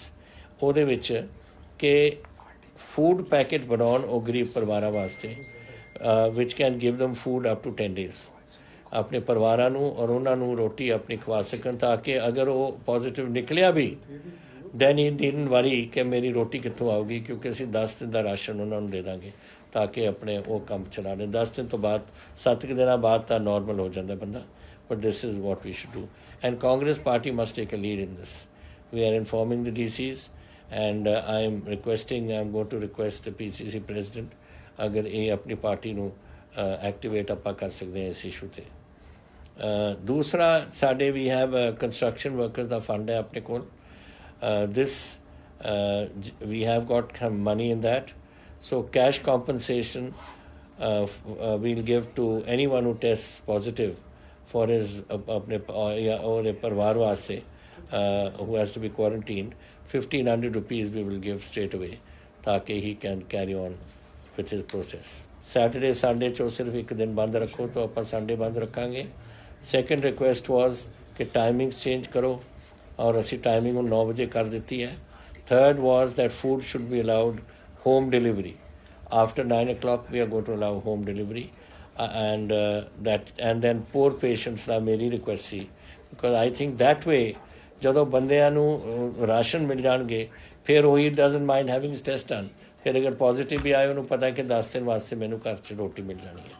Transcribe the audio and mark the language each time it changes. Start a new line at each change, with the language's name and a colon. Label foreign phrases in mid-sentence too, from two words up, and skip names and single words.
Punjabi: ਉਹਦੇ ਵਿੱਚ ਕਿ
English: food packet
Punjabi: ਬਣਾਉਣ ਉਹ ਗਰੀਬ ਪਰਿਵਾਰਾਂ ਵਾਸਤੇ
English: which can give them food up to 10 days
Punjabi: ਆਪਣੇ ਪਰਿਵਾਰਾਂ ਨੂੰ, ਔਰ ਉਹਨਾਂ ਨੂੰ ਰੋਟੀ ਆਪਣੀ ਖਵਾ ਸਕਣ ਤਾਂ ਕਿ ਅਗਰ ਉਹ ਪੋਜ਼ੀਟਿਵ ਨਿਕਲਿਆ ਵੀ
English: then he needn't worry
Punjabi: ਕਿ ਮੇਰੀ ਰੋਟੀ ਕਿੱਥੋਂ ਆਊਗੀ, ਕਿਉਂਕਿ ਅਸੀਂ 10 ਦਿਨ ਦਾ ਰਾਸ਼ਨ ਉਹਨਾਂ ਨੂੰ ਦੇ ਦਾਂਗੇ ਤਾਂ ਕਿ ਆਪਣੇ ਉਹ ਕੰਮ ਚਲਾ ਲੈਣ। 10 ਦਿਨ ਤੋਂ ਬਾਅਦ 7 ਦਿਨਾਂ ਬਾਅਦ ਤਾਂ ਨਾਰਮਲ ਹੋ ਜਾਂਦਾ ਬੰਦਾ।
English: But this is what we should do and Congress party must take a lead in this. we are informing the DCs and I'm going to request the PCC president
Punjabi: ਅਗਰ ਇਹ ਆਪਣੀ ਪਾਰਟੀ ਨੂੰ ਐਕਟੀਵੇਟ ਆਪਾਂ ਕਰ ਸਕਦੇ ਹਾਂ ਇਸ ਇਸ਼ੂ 'ਤੇ। ਦੂਸਰਾ, ਸਾਡੇ
English: we have construction workers
Punjabi: ਦਾ ਫੰਡ ਹੈ ਆਪਣੇ ਕੋਲ।
English: ਦਿਸ we have got some money in that, so cash compensation we'll give to anyone who tests positive for his
Punjabi: ਆਪਣੇ ਔਰ ਪਰਿਵਾਰ ਵਾਸਤੇ
English: who has to be quarantined. 1,500 rupees we will give straight away ताकि he can carry on with his process. Saturday Sunday
Punjabi: ਚੋਂ ਸਿਰਫ ਇੱਕ ਦਿਨ ਬੰਦ ਰੱਖੋ ਤਾਂ ਅਪਾਂ ਸੰਡੇ ਬੰਦ ਰੱਖਾਂਗੇ।
English: Second request was
Punjabi: कि
English: timings change
Punjabi: ਕਰੋ ਔਰ ਅਸੀ ਟਾਈਮਿੰਗ 9 ਬਜੇ ਕਰ ਦੇਤੀ ਹੈ।
English: Third was that food should be allowed home delivery. After 9 o'clock we are going to allow home delivery and then poor patients
Punjabi: ਦਾ ਮੇਰੀ request ਸੀ
English: because I think that way
Punjabi: ਜਦੋਂ ਬੰਦਿਆਂ ਨੂੰ ਰਾਸ਼ਨ ਮਿਲ ਜਾਣਗੇ ਫਿਰ ਉਹੀ
English: doesn't mind having test done.
Punjabi: ਫਿਰ ਅਗਰ ਪੋਜ਼ੀਟਿਵ ਵੀ ਆਏ ਉਹਨੂੰ ਪਤਾ ਕਿ 10 ਦਿਨ ਵਾਸਤੇ ਮੈਨੂੰ ਘਰ 'ਚ ਰੋਟੀ ਮਿਲ ਜਾਣੀ ਹੈ।